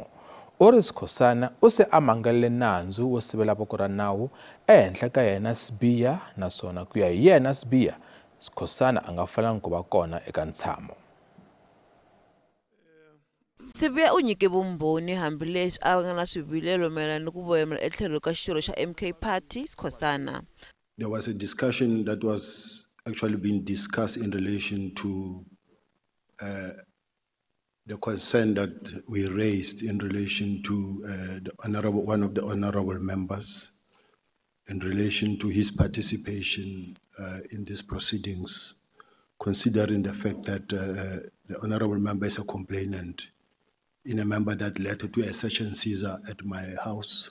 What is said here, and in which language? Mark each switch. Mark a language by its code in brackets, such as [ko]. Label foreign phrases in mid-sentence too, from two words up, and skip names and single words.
[ts] Uri Skhosana u se amangalele nandzu wo sivela voko ra nawu ehenhla ka yena Sibiya naswona ku ya hi yena Sibiya Skhosana a nga falangi ku va kona eka ntshamo. Sibiya u nyike vumbhoni hambileswi a nga na swivilelo mayelana ni ku voyamela etlhelo ka xirho xa MK Party Skhosana. [en] There was a discussion that was actually being discussed in relation to the concern that we raised in relation to one of the honorable members in relation to his participation in these proceedings, considering the fact that the honorable member is a complainant in a member that led to a search and seizure at my house.